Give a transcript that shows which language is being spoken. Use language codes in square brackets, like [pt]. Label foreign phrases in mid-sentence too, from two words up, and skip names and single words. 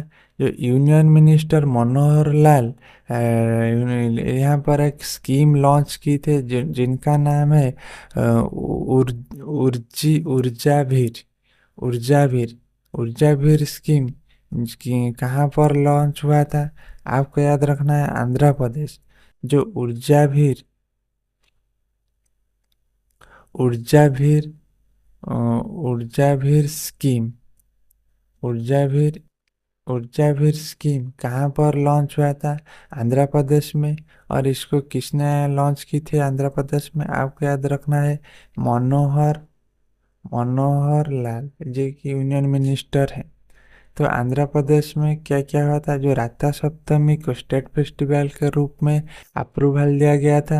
[hi] जो [en] union minister [hi] मनोहर लाल यहाँ पर एक स्कीम लॉन्च की थे जिनका नाम है ऊर्जाभीर स्कीम, कहाँ पर लॉन्च हुआ था? आपको याद रखना है आंध्र प्रदेश। जो ऊर्जाभीर ऊर्जाभीर स्कीम ऊर्जाभीर ऊर्जावीर स्कीम कहाँ पर लॉन्च हुआ था? आंध्र प्रदेश में। और इसको किसने लॉन्च की थी आंध्र प्रदेश में? आपको याद रखना है, मनोहर मनोहर लाल जी की [en] union minister [hi] है। तो आंध्र प्रदेश में क्या क्या हुआ था? जो राता सप्तमी को [en] state festival [hi] के रूप में अप्रूवल दिया गया था।